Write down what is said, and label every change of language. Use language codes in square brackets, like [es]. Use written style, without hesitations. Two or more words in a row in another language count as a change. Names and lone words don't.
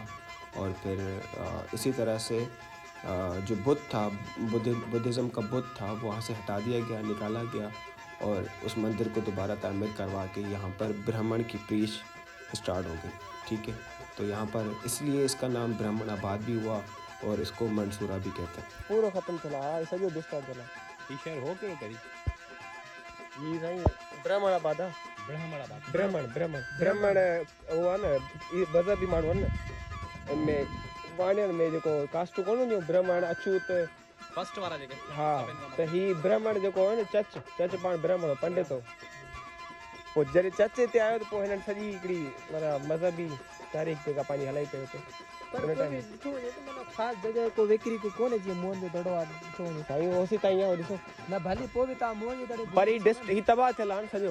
[hi] और फिर इसी तरह से जो बुत था, बुद्धिज़्म का बुत था, वहाँ से हटा दिया गया, निकाला गया और उस मंदिर को दोबारा तामीर करवा के यहाँ पर ब्राह्मण की [en] preach start [hi] हो गई। ठीक है, तो यहाँ पर इसलिए इसका नाम ब्राह्मणाबाद भी हुआ और इसको मंसूरा भी कहते हैं। पूरा ख़त्म चला, ऐसा जो डिस्टर्ब चला [sd] ये शहर हो के करी [hi] ये नहीं ब्राह्मणाबाद है। [sd] ब्राह्मण वो आहे न, बज़र भी माण्हू आहिनि न, इनमें वाणियुनि में जेको कास्ट कोन हूंदियूं, ब्राह्मण, अछूत, फर्स्ट वाला जेके हा, त ही ब्राह्मण जेको आहे न, चच पाण ब्राह्मण पंडित हो। पोइ जॾहिं चच ते आयो त पोइ हिननि सॼी हिकिड़ी माना मज़हबी तारीख़ जेका पंहिंजी हलाई पई हुते। पर कोई भी ॾिठो वञे त माना ख़ासि जॻह को विकिरी को कोन्हे जीअं मुंहं जो दड़ो आहे ॾिठो वञे साईं ओसी ताईं आहे, ॾिसो न भली पोइ बि तव्हां मुंहं जे दड़े पर ही तबाह थियल आहे न सॼो।